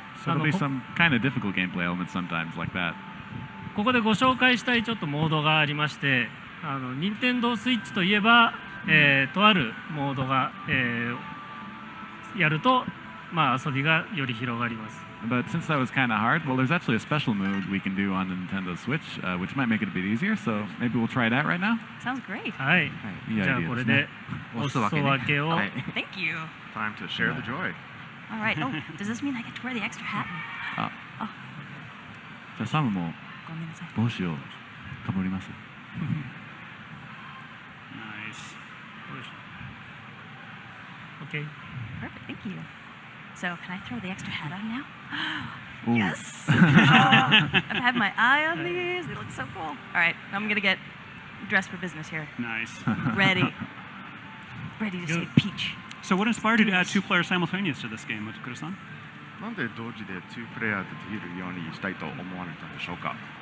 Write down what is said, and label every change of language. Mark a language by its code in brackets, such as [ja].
[en] So there'll be some kind of difficult gameplay elements sometimes like that. [ja] ここでご紹介したいちょっとモードがありまして、任天堂スイッチといえば、とあるモードが、やると、まあ遊びがより広がります。 [en] But since that was kind of hard, well, there's actually a special mode we can do on the Nintendo Switch, which might make it a bit easier. So maybe we'll try that right now. Sounds great. [ja] はい。いいじゃあアイデアですね。これでお裾分けを。はい [en] Thank you. Time to share the joy. All right. Oh, does this mean I get to wear the extra hat? [ja] あ、じゃあサムもごめんなさい。帽子をかぶります。 [en] Nice. OK。 Perfect. Thank you. So, can I throw the extra hat on now? Ooh. Yes. Oh, I've had my eye on these. They look so cool. All right. I'm gonna get dressed for business here. Nice. Ready. Ready to say peach. So what inspired you to add 2 players simultaneous to this game, Motokura-san? [ja] なんで同時で2プレイヤーでできるようにしたいと思われたんでしょうか。